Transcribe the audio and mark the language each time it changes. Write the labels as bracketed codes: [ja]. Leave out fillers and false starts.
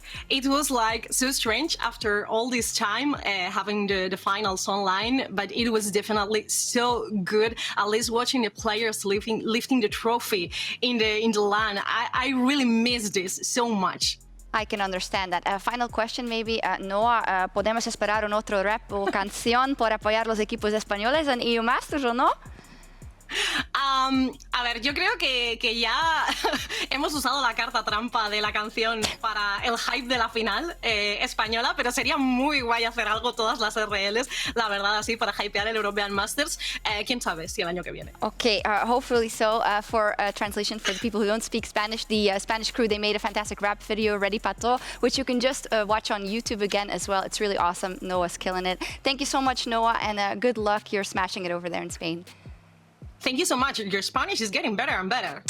[en] It was like so strange after all this time having the finals online, but it was definitely so good. At least watching the players lifting the trophy in the LAN, I really miss this so much. I can understand that. Final question maybe, [es] Noah, ¿podemos esperar un otro rap o canción por apoyar los equipos españoles en EU Masters o no? A ver, yo creo que ya hemos usado la carta trampa de la canción para el hype de la final española, pero sería muy guay hacer algo todas las RLs, la verdad, así para hypear el European Masters. Quién sabe si el año que viene. [en] Okay, hopefully so. For translation for the people who don't speak Spanish, the Spanish crew, they made a fantastic rap video, Ready Pato, which you can just watch on YouTube again as well. It's really awesome. Noah's killing it. Thank you so much, Noah, and good luck. You're smashing it over there in Spain. Thank you so much. Your Spanish is getting better and better.